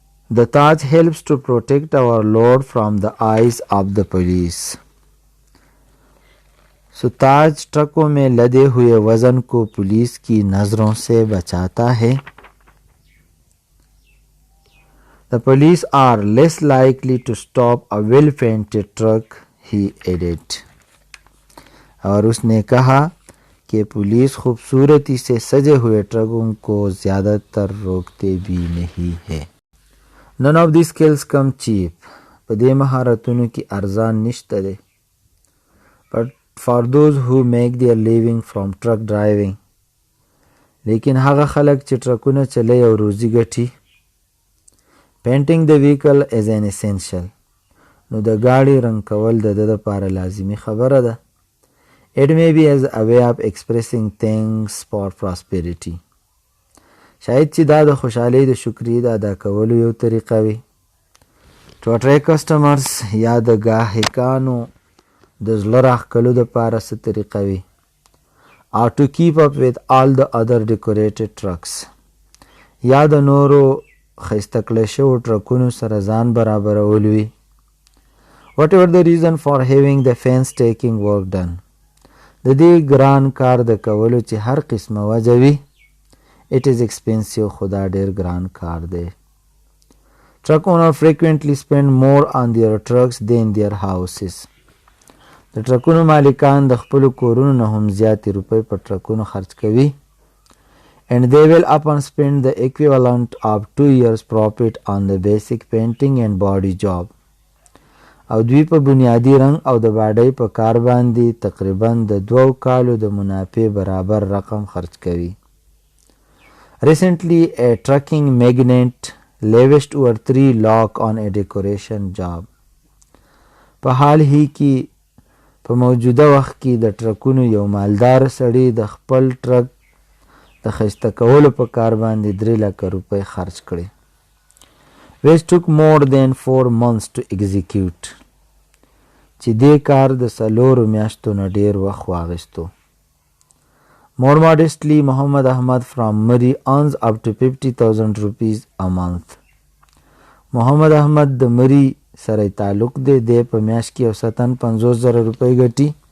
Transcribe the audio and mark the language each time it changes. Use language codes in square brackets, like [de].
[en] The Taj helps to protect our load from the eyes of the police. [ur] تاج ٹرکوں میں لدے ہوئے وزن کو police کی نظروں سے بچاتا ہے. [en] The police are less likely to stop a well-painted truck, he added. [ur] اور اس نے کہا کہ پولیس خوبصورتی سے سجے ہوئے ٹرکوں کو زیادہ تر روکتے بھی نہیں ہے. [en] None of these skills come cheap. [ps] پدې مهارتونو کې ارزان نشته دی. [en] But for those who make their living from truck driving. [ps] لیکن هغه خلک چې ټرکونه چلي او روزي ګټي. [en] Painting the vehicle is an essential. [ps] نو د ګاډي رنګ کول د ده لپاره لازمي خبره ده. [en] It may be as a way of expressing thanks for prosperity. [ps] شاید چې دا د خوشحالۍ د شکریې د ادا کولو یو طریقه وي. [en] To attract customers [ps] یا د ګاهکانو د زړه راښکلو دپاره څه طریقه وي. [en] Or to keep up with all the other decorated trucks. [ps] یا د نورو ښایسته کړی شوو ټرکونو سره ځان برابرول وي. [en] Whatever the reason for having the painstaking work done. [ps] د دې ګران کار د کولو چې هر قسمه وجه وي. [en] It is expensive, [ps] خدا ډیر ګران کار دی. [en] Truck owner frequently spend more on their trucks than their houses. [ps] د ټرکونو مالکان د خپلو کورونو نه هم زیاتې روپۍ په ټرکونو خرچ کوي. [en] And they will often spend the equivalent of 2 years profit on the basic painting and body job. [ps] او دوی په بنیادی رنګ او د باډۍ په کار باندې تقریبا د 2 کالو د منافع برابر رقم خرچ کوي. [en] Recently, a trucking magnate lavished over 3 lakh on a decoration job. [ps] په حال هی کې په موجوده وخت کې د ټرکونو یو مالدار سړي د خپل ټرک د ښایسته کولو په کار باندې 3 لکه روپۍ خرچ کړي. [en] which took more than 4 months to execute. [ps] چې دې کار د 4 میاشتو نه ډیر وخت واغستو. [en] More modestly, Muhammad Ahmad from Murray earns up to 50,000 rupees a month. [ps] Muhammad Ahmad د مری سره تعلق دی د په میاشت کې اوسطن 50,000 روپۍ ګټي.